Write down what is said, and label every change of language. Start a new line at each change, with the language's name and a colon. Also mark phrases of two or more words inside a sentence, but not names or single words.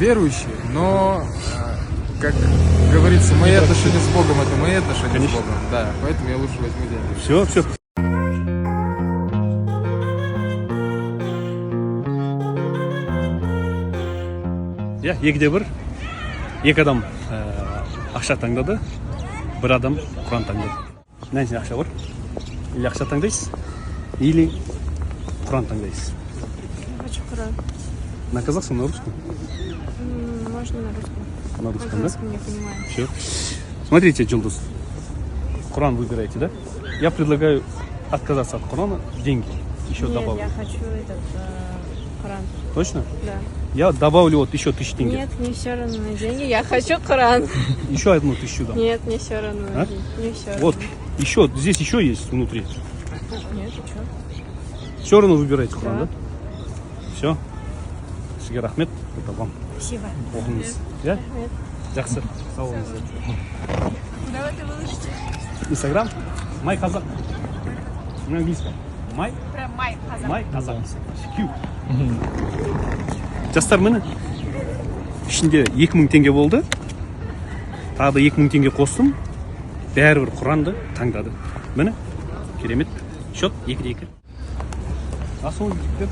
Russian: верующий, но, как говорится, мои отношения с Богом — это мои отношения Конечно. с Богом. Да, поэтому я лучше возьму деньги. Все, все. Я,
Kazakh: егде бір, екі адам ақша таңдады, бір адам Құран таңдады. Мына жерде ақша бар. Или ақша таңдайсыз, или Құран таңдайсыз.
Russian: Хочу Құран. На казахском, на русском? Можно на русском. На русском, На да? русском не понимаю. Все. Смотрите, Джилдус, Құран выбираете, да? Я предлагаю отказаться от Құрана, деньги еще добавлю. Нет, я хочу этот Құран. Точно? Да. Я добавлю вот еще 1000 тенге. Нет, мне все равно на деньги. Я хочу Құран. Еще одну 1000 дам. Нет, мне все равно. А? Мне все равно. Вот, еще, здесь еще есть внутри. Нет, ты что? Все равно выбирайте Құран, Да. да? Все.
Kazakh: Сізге рахмет,
Russian: это вам. Спасибо.
Kazakh: Оқыңыз. Я? Рахмет. Жақсы. Сау болыңыз.
Russian: Куда вы это выложите? Инстаграм. Май Қазақ. На английском. Май. Прям май, казах.
Kazakh: Май Қазақ. Кю. Жастар міне. Ішінде 2000 теңге болды. Тағы да 2000 теңге қостым. Бәрібір Құранды таңдады. Міне. Керемет. Счет 2-2. Асыл жігіттер.